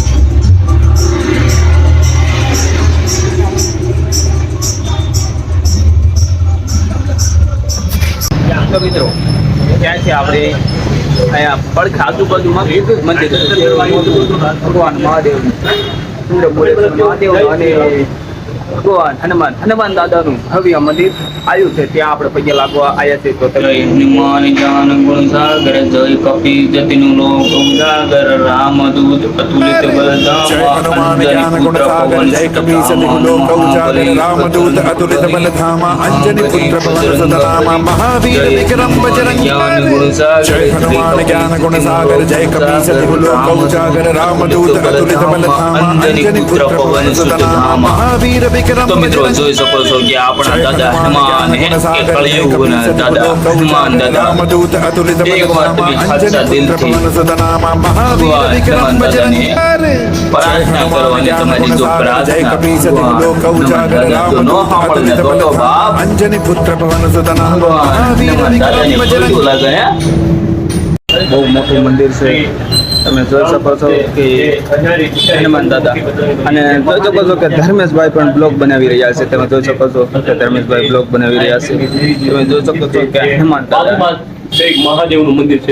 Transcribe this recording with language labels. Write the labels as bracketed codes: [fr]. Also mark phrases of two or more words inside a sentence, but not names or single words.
[gu] તો મિત્રો ત્યાંથી આપણે અહીંયા પડખે આજુબાજુમાં મંદિર ભગવાન મહાદેવ અને ભગવાન હનુમાન દાદાનું ભવ્ય મંદિર આવ્યું છે ત્યાં આપણે પગે લાગવા આવ્યા છે। [awa] तो हनुमान ज्ञान गुण सागर जय कपी जतिनुं लोक उजागर रामदूत अतुलित जय हनुमान ज्ञान गुण सागर जय कपीस तिहु लोक उजागर रामदूत अतुलित बल धामा अंजनी पुत्र पवन सुत नामा महावीर विक्रम बजरंगी। जय हनुमान ज्ञान गुण सागर जय कपीस तिहु लोक उजागर रामदूत अतुलित बल धामा अंजनी पुत्र पवन सुत नामा महावीर विक्रम। [gu] તો મિત્રો જોઈ શકો છો કે આપણા દાદા હનુમાન એ કળિયુગના દાદા હનુમાન દાદા [awa] रामदूत अतुलित बल [gu] એક વાર [awa] धामा [gu] તમે [awa] अंजनी [gu] સાચા [awa] पुत्र [gu] દિલથી [awa] पवन सुत नामा महावीर विक्रम बजरंगी। [gu] પ્રાર્થના કરવાની તમારી જો [awa] जय कपीस तिहु लोक उजागर रामदूत अतुलित बल धामा अंजनी पुत्र पवन सुत नामा महावीर विक्रम बजरंगी। [gu] બહુ મોટું મંદિર છે તમે જોઈ શકો છો કે હનુમાન દાદા અને જોઈ શકો છો કે ધર્મેશભાઈ પણ બ્લોગ બનાવી રહ્યા છે। તમે જોઈ શકો છો કે ધર્મેશભાઈ બ્લોગ બનાવી રહ્યા છે। તમે જોઈ શકો છો કે હનુમાન દાદા એક મહાદેવનું મંદિર છે